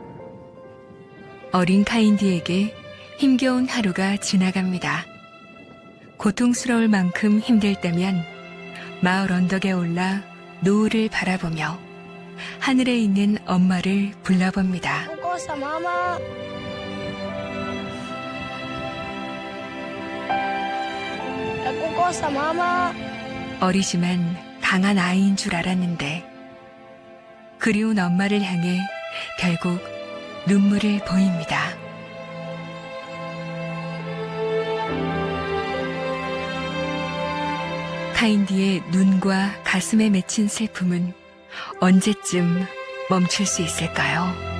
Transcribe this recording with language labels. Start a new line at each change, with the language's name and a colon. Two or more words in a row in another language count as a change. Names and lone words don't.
Korean: 어린 카인디에게 힘겨운 하루가 지나갑니다. 고통스러울 만큼 힘들 때면 마을 언덕에 올라 노을을 바라보며 하늘에 있는 엄마를 불러봅니다.
Swahili: Kukosa mama. Kukosa mama.
Korean: 어리지만 강한 아이인 줄 알았는데 그리운 엄마를 향해 결국 눈물을 보입니다. 카인디의 눈과 가슴에 맺힌 슬픔은 언제쯤 멈출 수 있을까요?